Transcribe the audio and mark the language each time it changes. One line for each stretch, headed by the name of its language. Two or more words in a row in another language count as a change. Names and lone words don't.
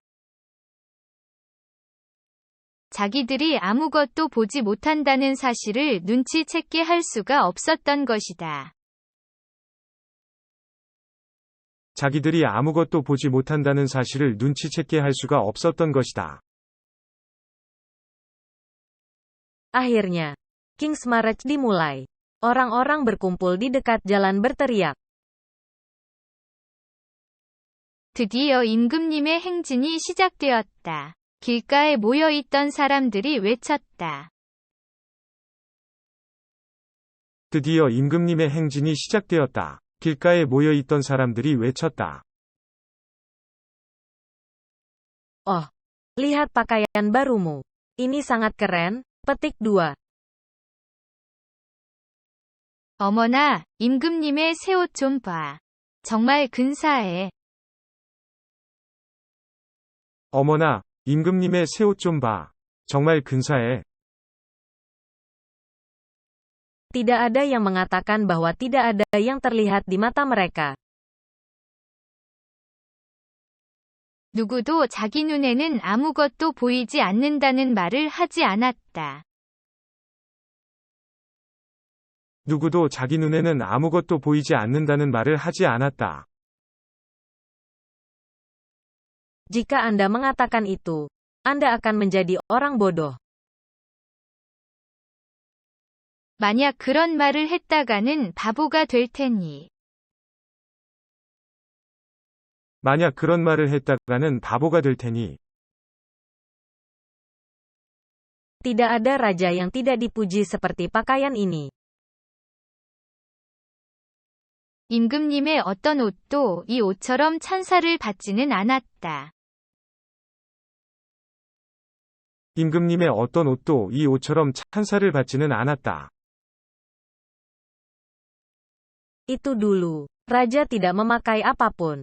Korean: 자기들이 아무것도 보지 못한다는 사실을 눈치채게 할 수가 없었던 것이다. 자기들이 아무것도 보지 못한다는 사실을 눈치채게 할 수가 없었던 것이다.
Indonesian: Akhirnya,
English: King's March
Indonesian: dimulai. Orang-orang berkumpul di dekat jalan berteriak.
Korean: 드디어 임금님의 행진이 시작되었다. 길가에 모여 있던 사람들이 외쳤다. 드디어 임금님의 행진이 시작되었다. 길가에 모여 있던 사람들이 외쳤다.
Indonesian: Oh, lihat pakaian barumu. Ini sangat keren. Petik 2.
Korean: 어머나, 임금님의 새 옷 좀 봐. 정말 근사해. 어머나, 임금님의 새 옷 좀 봐. 정말 근사해.
Indonesian: Tidak ada yang mengatakan bahwa tidak ada yang terlihat di mata mereka.
Korean: 누구도 자기 눈에는 아무것도 보이지 않는다는 말을 하지 않았다. 누구도 자기 눈에는 아무것도 보이지 않는다는 말을 하지 않았다.
Indonesian: Jika Anda mengatakan itu, Anda akan menjadi orang bodoh.
Korean: 만약 그런 말을 했다가는 바보가 될 테니. 만약 그런 말을 했다가는 바보가 될 테니.
Indonesian: Tidak ada raja yang tidak dipuji seperti pakaian ini.
Korean: 임금님의 어떤 옷도 이 옷처럼 찬사를 받지는 않았다. 임금님의 어떤 옷도 이 옷처럼 찬사를 받지는 않았다.
Indonesian: Itu dulu, raja tidak memakai apapun.